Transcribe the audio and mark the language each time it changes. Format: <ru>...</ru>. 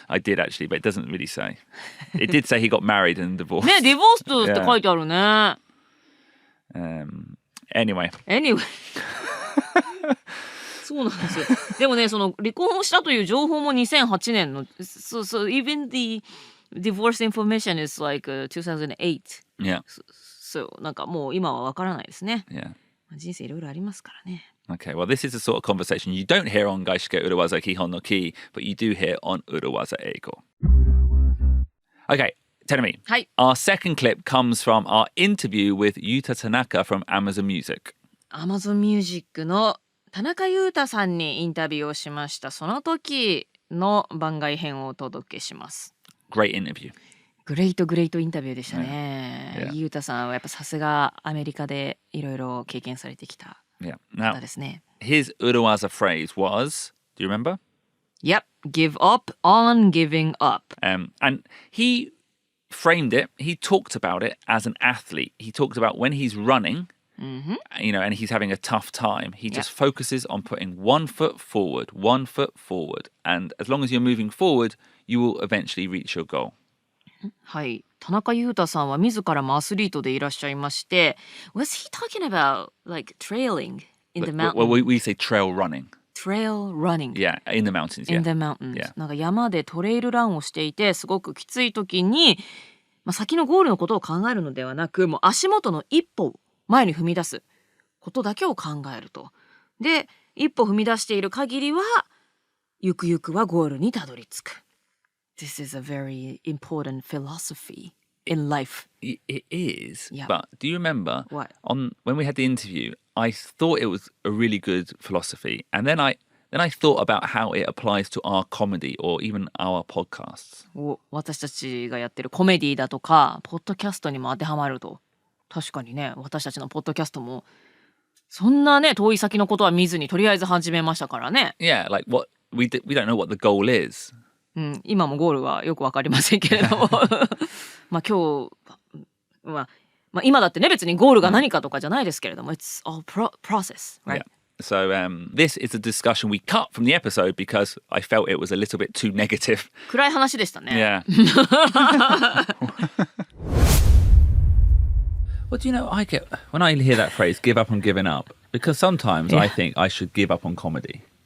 <en>I did actually, but it doesn't really say. It did say he got married and divorced.</en> <ja>ね、ディボーストって書いてあるね。</ja> <en>Anyway. Anyway.</en> <ja>そうなんですよ。でもね、その離婚をしたという情報も2008年の。</ja> <en>So even the divorce information is like 2008. Yeah.</en> <ja>So なんかもう今はわからないですね。</ja> <en>Yeah.</en> <ja>人生いろいろありますからね。</ja> <en>Okay, well, this is the sort of conversation you don't hear on 外資系裏技基本のKEY, but you do hear on 裏技英語. Okay, Terumi. はい。 Our second clip comes from our interview with Yuta Tanaka from Amazon Music.</en> <ja>Amazon Music の田中裕太さんにインタビューをしました。その時の番外編をお届けします。</ja> <en>Great interview.</en> <ja>グレートインタビューでしたね。裕太さんはやっぱさすがアメリカでいろいろ経験されてきた</ja> <en>Yeah. Now,</en> <ja>方ですね。</ja> <en>his Urawaza phrase was, do you remember? Yep, give up on giving up. And he framed it, he talked about it as an athlete. He talked about when he's running, you know, and he's having a tough time, he just focuses on putting one foot forward. And as long as you're moving forward, you will eventually reach your goal.</en> <ja>はい、田中裕太さんは自らもアスリートでいらっしゃいまして、</ja> <en>Was he talking about like trailing in the mountains? Well, we say trail running. Trail running. Yeah, in the mountains. In the mountains. Yeah.</en> <ja>なんか山でトレイルランをしていて、すごくきつい時に、先のゴールのことを考えるのではなく、もう足元の一歩を前に踏み出すことだけを考えると。で、一歩踏み出している限りは、ゆくゆくはゴールにたどり着く。</ja> <en>This is a very important philosophy in life. It is. Yeah. But do you remember What? when we had the interview, I thought it was a really good philosophy. And then I thought about how it applies to our comedy or even our podcasts.</en> <ja>私たちがやってるコメディだとか、ポッドキャストにも当てはまると。確かにね、私たちのポッドキャストも、そんなね、遠い先のことは見ずに、とりあえず始めましたからね。</ja> <en>Yeah, like we don't know what the goal is.</en> <ja>今もゴールはよくわかりませんけれどもまあ今日今だってね別にゴールが何かとかじゃないですけれども</ja> <en>It's all process, right? Yeah. So this is a discussion we cut from the episode because I felt it was a little bit too negative.</en> <ja>暗い話でしたね。</ja> <en>Yeah. Well, do you know, I get when I hear that phrase, give up on giving up, because sometimes I think I should give up on comedy.</en>